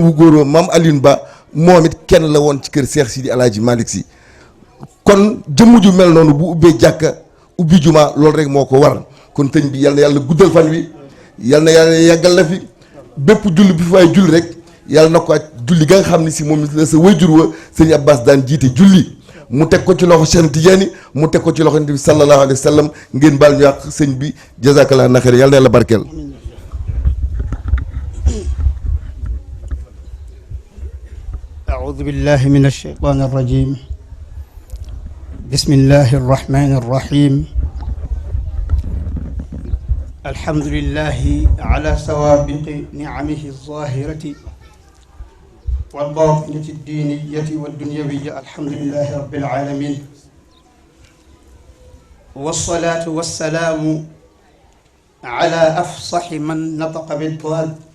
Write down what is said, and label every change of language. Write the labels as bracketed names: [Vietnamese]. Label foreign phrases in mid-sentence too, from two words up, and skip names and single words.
[Wolof] wu góor wa maam Alioune Ba moom it kenn la woon ci kër Seex Sidi Alaaji Malick Si kon jëmm ju mel noonu bu ubbee jàkka ubbi juma loolu rek moo ko war kon sëñ bi yal na yàlla guddal fan wi yal na yàlla yàggal la fi bépp julli bi fi waaye julli rek yàlla na ko ak julli ga nga xam ne si moom la sa wayjur wa sëñ Abbas daan jiite julli mu teg ko ci loxo Cheikh Tidiane mu teg ko ci loxo Nabi [Arabic] صلى الله عليه وسلم [Wolof] ngeen baal ñu wax sëñ bi jazakallah na xeer yàlla na yàlla barkeel. [Arabic] أعوذ بالله من الشيطان الرجيم بسم الله الرحمن الرحيم الحمد لله على سوابق نعمه الظاهرة والباطنة الدينية والدنيوية الحمد لله رب العالمين والصلاة والسلام على أفصح من نطق بالضاد